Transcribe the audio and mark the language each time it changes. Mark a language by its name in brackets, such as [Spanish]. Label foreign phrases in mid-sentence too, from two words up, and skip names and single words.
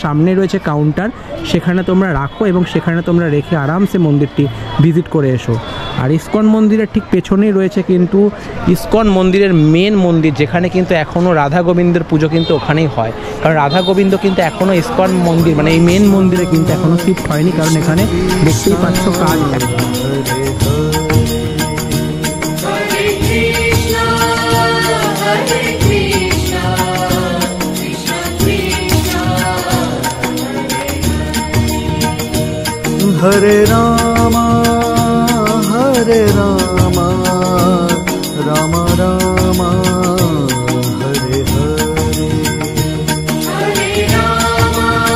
[Bangla] সামনে রয়েছে কাউন্টার, সেখানে তোমরা রাখো এবং সেখানে তোমরা রেখে আরামসে মন্দিরটি ভিজিট করে এসো। আর ইস্কন মন্দিরের ঠিক পেছনেই রয়েছে কিন্তু ইস্কন মন্দিরের মেন মন্দির, যেখানে কিন্তু এখনও রাধা গোবিন্দের পুজো কিন্তু ওখানেই হয়। কারণ রাধা গোবিন্দ কিন্তু এখনও ইস্কন মন্দির মানে এই মেন মন্দিরে কিন্তু এখনও শিফট হয়নি, কারণ এখানে দেখতেই পাচ্ছ কাজ। हरे रामा राम रामा हरे हरे, हरे रामा